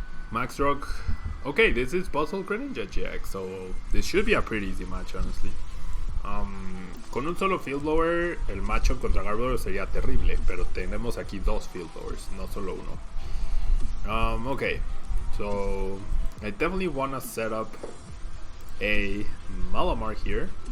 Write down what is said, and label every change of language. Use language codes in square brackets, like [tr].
[en] Max Rock. Okay, this is Buzzwole Greninja GX, so this should be a pretty easy match, honestly. [es] Con un solo Field Blower, el matchup contra Garbodor sería terrible, pero tenemos aquí 2 Field Blowers, no solo uno. [en] Okay, so I definitely want to set up a Malamar here.